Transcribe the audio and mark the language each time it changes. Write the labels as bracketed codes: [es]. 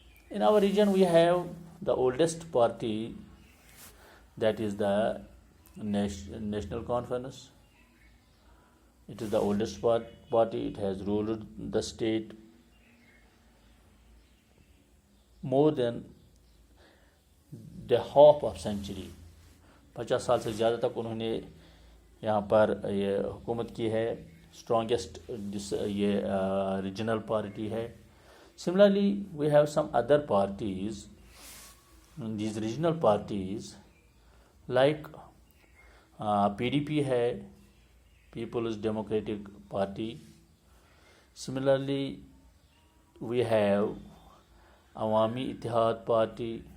[en] In our region, we have the oldest party, that is the National Conference. It is the oldest party. It has ruled the state more than the half of century. [ur] 50 سال سے زیادہ تک انہوں نے یہاں پر یہ حکومت کی ہے. اسٹرانگیسٹ یہ ریجنل پارٹی ہے. [en] Similarly, we have some other parties, these regional parties, like PDP ہے, People's Democratic Party. Similarly, we have Awami Ittihad Party.